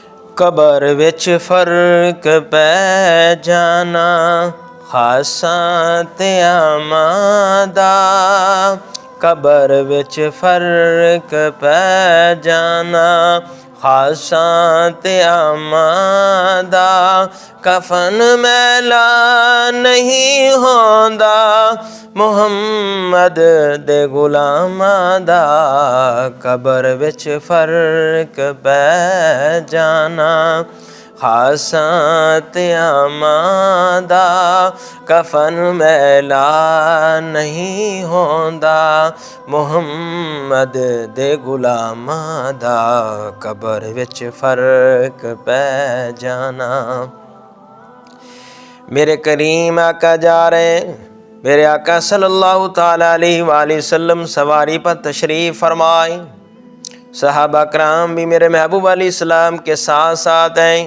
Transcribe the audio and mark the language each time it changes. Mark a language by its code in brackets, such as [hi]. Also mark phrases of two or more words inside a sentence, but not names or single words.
[pa] قبر وچ فرق پہ جانا خاصاں تے عاماں دا، قبر وچ فرق پہ جانا خاصاں تے عاماں دا، کفن میلا نہیں ہوندا محمد دے غلاماں دا، قبر وچ فرق پہ جانا خاصاں تے عاماں دا، کفن میلا نہیں ہوندا محمد دے غلاماں دا، قبر وچ فرق پہ جانا۔ [ur] میرے کریم آقا جا رہے ہیں، میرے آقا [ar] صلی اللہ تعالیٰ علیہ وآلہ وسلم [ur] سواری پر تشریف فرمائے، صحابہ کرام بھی میرے محبوب [ar] علیہ السلام [ur] کے ساتھ ساتھ ہیں۔